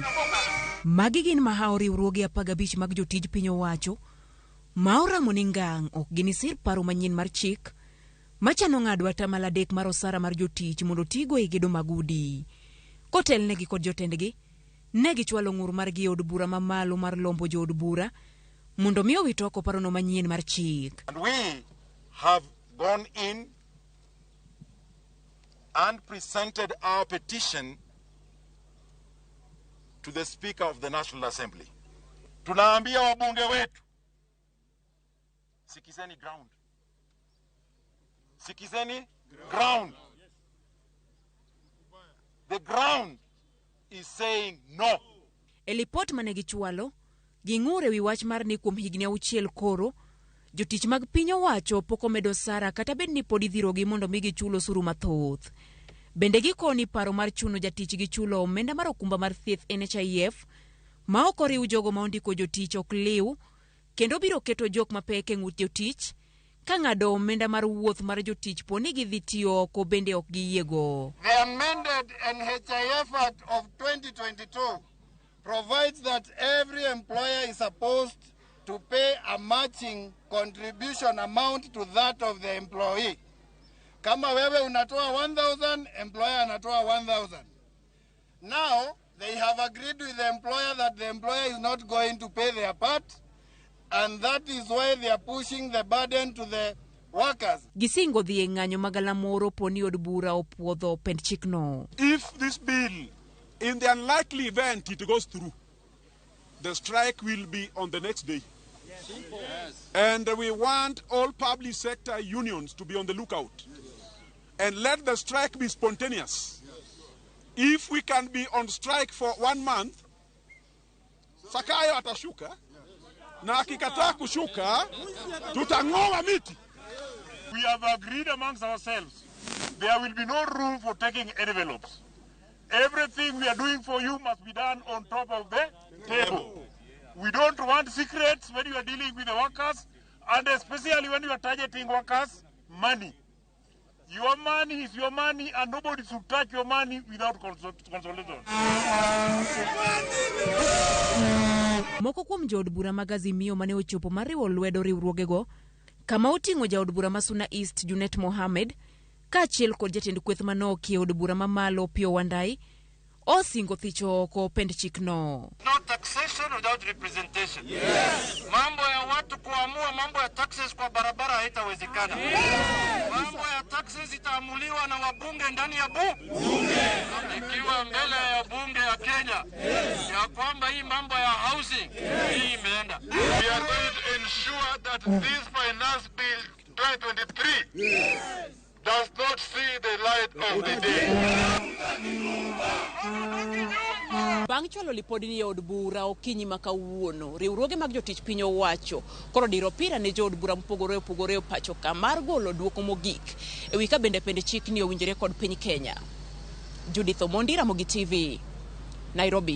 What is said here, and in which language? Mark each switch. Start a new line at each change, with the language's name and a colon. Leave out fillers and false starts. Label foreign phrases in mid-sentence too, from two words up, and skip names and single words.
Luo (Kenya and Tanzania): Magi gin mahaori riwruoge 15 mag jotij piny owacho ma oramo ni ngang' ok ginisir paro manyien mar chik machano ng'ado atamalo 3 mar osara mar jotich mondo tigo e gedo mag udi. Kotelnegi kod jotendgi ne gichwalo ng'ur margi od bura mamalo mar lombo jo od bura mondo miyo witoko paro no manyien mar chik.
English: And we have gone in and presented our petition to the Speaker of the National Assembly.
Swahili: Tunaambia wabunge wetu, sikizeni ground.
English: Sikizeni ground. The ground is saying no.
Luo (Kenya and Tanzania): Elipot manegi chwalo, ging'ure wi wach mar ni kuom higni 6 koro, jotich mag piny owacho poko medo sara kata bed ni podi dhirogi mondo migi chulo suru mathoth. Bende gikoni paro mar chuno jatich gi chulo omenda mar okumba mar thieth NHIF ma ok oriw jogo ma ondiko jotich ok liw kendo biro keto jok mapek e ng'ut jotich ka ng'ado omenda mar wuoth mar jotich poni gidhi tiyo oko bende ok giyiego.
English: The amended NHIF Act of 2022 provides that every employer is supposed to pay a matching contribution amount to that of the employee.
Swahili: Kama wewe unatoa 1,000, employer anatoa 1,000.
English: Now, they have agreed with the employer that the employer is not going to pay their part, and that is why they are pushing the burden to the workers.
Luo (Kenya and Tanzania): Gisingo dhi e ng'anyo magalamoro poni od bura opwodho pend chikno.
English: If this bill, in the unlikely event it goes through, the strike will be on the next day. Yes. And we want all public sector unions to be on the lookout. And let the strike be spontaneous. If we can be on strike for 1 month,
Swahili: Sakayo atashuka, na akikataa kushuka, tutang'oa miti.
English: We have agreed amongst ourselves. There will be no room for taking envelopes. Everything we are doing for you must be done on top of the table. We don't want secrets when you are dealing with the workers, and especially when you are targeting workers' money. Your money is your money, and nobody should touch your money without consultation.
Luo (Kenya and Tanzania): Moko kuom jood bura mag Azimio mane ochopo mariwo lwedo riwruogego kama oting'o jaod bura ma Suna East Junet Mohamed kaachiel kod jatend kweth manok e od bura mamalo Pio Wandai osingo thicho oko pend chikno.
English: No taxation without representation. Yes.
Swahili: Mambo ya watu kuamua mambo ya taxes kwa barabara haitawezekana.
English: Yes.
Swahili: Mambo ya taxes itaamuliwa na wabunge ndani ya bunge. Ikiwa mbele ya bunge ya Kenya.
English: Yes.
Swahili: Ya kwamba hii mambo ya housing hii imeenda.
English: We are going to ensure that this finance bill 2023 does not see the light of the day.
Luo (Kenya and Tanzania): Bang' chwalo lipodi ni od bura okinyi makawuono, riwruoge mag jotich piny owacho koro diro pira ne jood bura mopogore pacho ka mar golo duoko mogik ewi ka bende pende chik ni owinjore kod piny Kenya. Judith Omondi, Ramogi TV, Nairobi.